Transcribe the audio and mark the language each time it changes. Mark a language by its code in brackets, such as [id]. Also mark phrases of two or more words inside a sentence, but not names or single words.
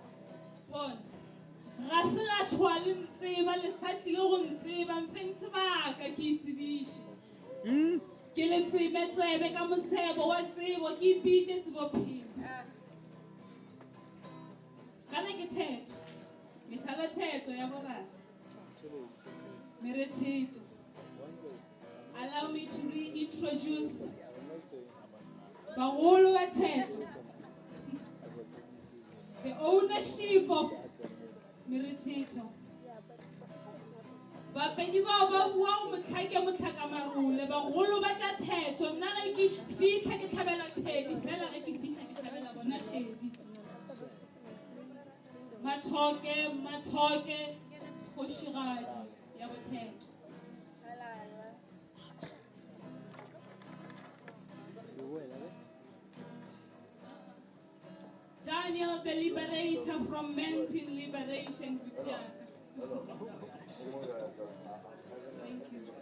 [nso] Bona ga se la tlhwa le ntseba le sa tlile go ntseba mfeng sebaka ke itsebiše. Ke le tsebe tsebe ka mosebo wa tsebo ke ipitše tsebophelo. Kana ke thetho. Methala thetho ya boraro. Meretito. [en] Allow me to reintroduce Bagolo Bateto. The ownership of Meretito. [nso] Bapedi ba ba bua go motlhake motlhaka marule bagolo ba tša thetho nna ge ke fitlha ke tlhabela thedi fela ge ke fitlha ke tlhabela bona thedi mathoke kgošigadi ya bothetho. [en] Daniel the Liberator from Mountain Liberation Butiaka. Thank you.